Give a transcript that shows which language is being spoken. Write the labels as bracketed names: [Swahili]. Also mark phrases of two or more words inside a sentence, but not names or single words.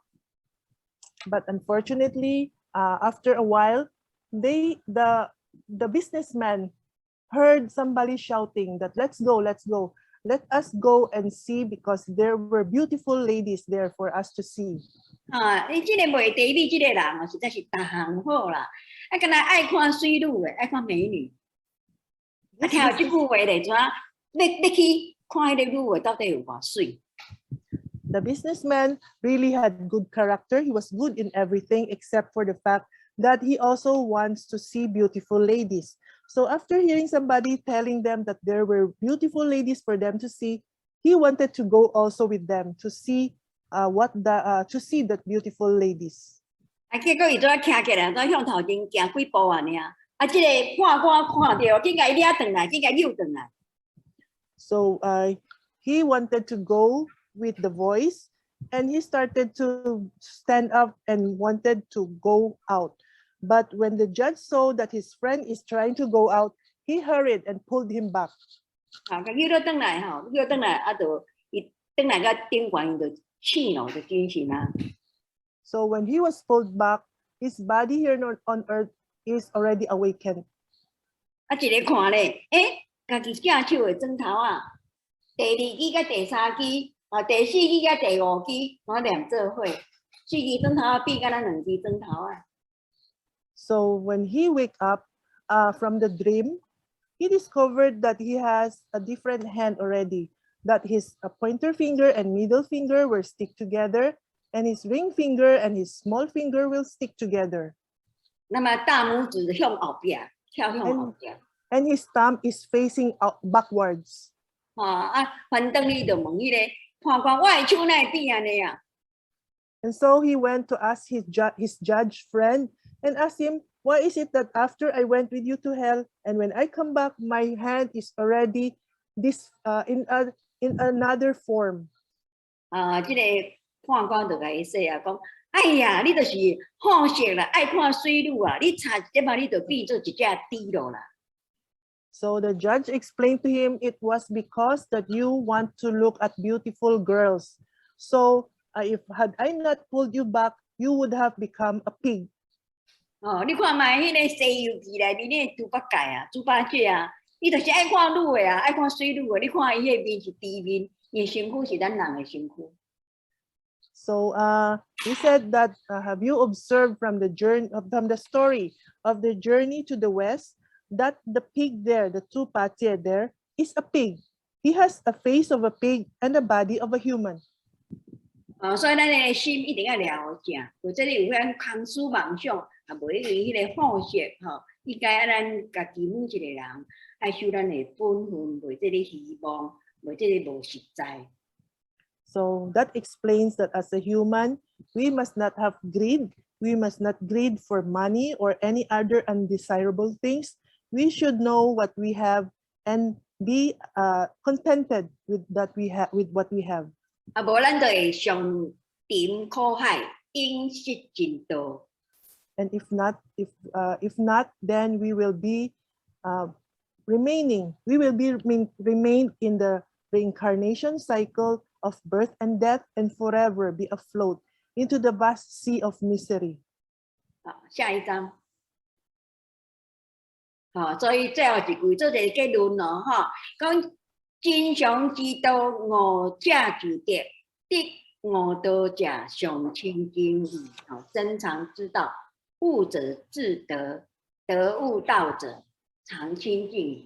[English] But unfortunately, after a while, the businessman heard somebody shouting that let's go, let us go and see, because there were beautiful ladies there for us to see. [Min Nan Chinese] 你这个卖地理这个人哦，实在是大行好啦，敢若爱看水女的，爱看美女。听到这句话咧，怎要去看迄个女的到底有偌水？ [English] The businessman really had good character. He was good in everything except for the fact that he also wants to see beautiful ladies. So after hearing somebody telling them that there were beautiful ladies for them to see, he wanted to go also with them to see that beautiful ladies. [Min Nan Chinese] 结果伊怎听起来，怎向头前行几步啊？这个判官看到，紧甲伊掠转来，紧甲扭转来。 [English] So he wanted to go with the voice, and he started to stand up and wanted to go out. But when the judge saw that his friend is trying to go out, he hurried and pulled him back. [Min Nan Chinese] 甲扭了转来吼，扭转来啊，就伊转来到顶悬，伊就醒咯，就精神啊。 [English] So when he was pulled back, his body here on earth is already awakened. [Min Nan Chinese] 啊，一个看咧，家己正手的枕头啊，第2支甲第3支，第4支甲第5支，我连做伙，4支枕头啊比甲咱2支枕头啊。 [English] So when he wake up from the dream, he discovered that he has a different hand already, that his pointer finger and middle finger were stick together, and his ring finger and his small finger will stick together. [Min Nan Chinese] 那么大拇指向后边，跳向后边。 [English] And his thumb is facing out backwards. [Min Nan Chinese] 反正伊就问迄个判官，我的手哪会变安尼啊？ [English] And so he went to ask his judge friend and asked him, why is it that after I went with you to hell, and when I come back, my hand is already in another form? [Min Nan Chinese] 这个判官就甲伊说啊，讲，哎呀，你就是好色啦，爱看水女啊，你差一点啊，你就变做一只猪咯啦。 [English] So the judge explained to him it was because that you want to look at beautiful girls. So if had I not pulled you back, you would have become a pig. [Min Nan Chinese] 你看卖迄个《西游记》内面那猪八戒啊、猪八戒啊，伊就是爱看女的啊，爱看水女的。你看伊迄面是猪面，伊身躯是咱人的身躯。 [English] So he said that have you observed from the story of the journey to the west, that the pig there, the Tupatye there, is a pig. He has a face of a pig and a body of a human. [Min Nan Chinese] 所以咱的心一定要了解，或者有咱空思妄想，啊，无因为迄个好色吼，应该咱家己每一个人爱守咱的本分，袂这个希望，袂这个无实在。 [English] So that explains that as a human, we must not have greed. We must not greed for money or any other undesirable things. We should know what we have and be contented with what we have. [Min Nan Chinese] 啊，无咱就会上沉苦海，因失尽道。 [English] And if not, then we will be remain in the reincarnation cycle of birth and death, and forever be afloat into the vast sea of misery. [Min Nan Chinese] 好，下一章。好，所以最后一句做一个结论咯，哈，讲真常之道，误者自得，得误道者上清净义。好，真常之道，悟者自得，得悟道者常清净义。